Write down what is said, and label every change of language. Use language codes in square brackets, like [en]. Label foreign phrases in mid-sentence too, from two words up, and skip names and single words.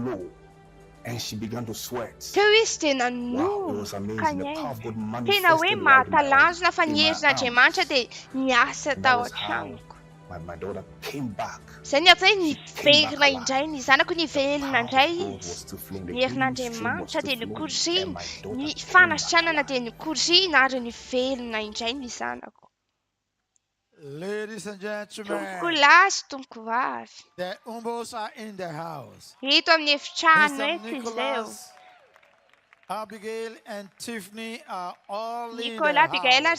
[mg] Teo izy dia nanoka ny ainy tena hoe mahatalanjona fa ny herin'Andriamanitra dia niasa tao an-tranoko. Izay ny atao hoe niverina indray ny zanako nivelona indray izy. Ny herin'Andriamanitra dia nikorina, ny fanasitranana dia nikorina ary nivelona indray ny zanako. [en] Ladies and gentlemen, [mg] tompoko lahy sy tompoko vavy, [en] the Umbos are in the house. [mg] Eto amin'ny efitrano eto izao. [en] Abigail and Tiffany are all in Nicolas, the Abigail house.